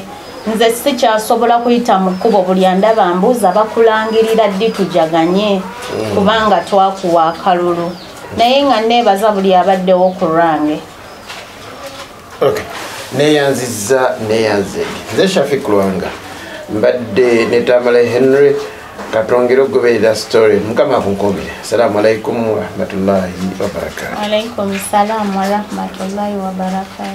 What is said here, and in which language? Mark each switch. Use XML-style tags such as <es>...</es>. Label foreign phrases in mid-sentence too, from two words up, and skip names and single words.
<lg>Nze sikyasobola kuyita mu kkubo buli andaba mbuuza bakulangirira ddi tujaganye kubanga twakuwa akalulu. Naye nga neebaza buli abaddewo ku lwange. Okay. Neyanziza. Nze Shafik Lwanga mbadde ne Tamale Henry katongera okugoberera story. Mukama kunkomere.</lg> <ar>السلام عليكم ورحمة الله وبركاته. عليكم السلام ورحمة الله وبركاته.</ar>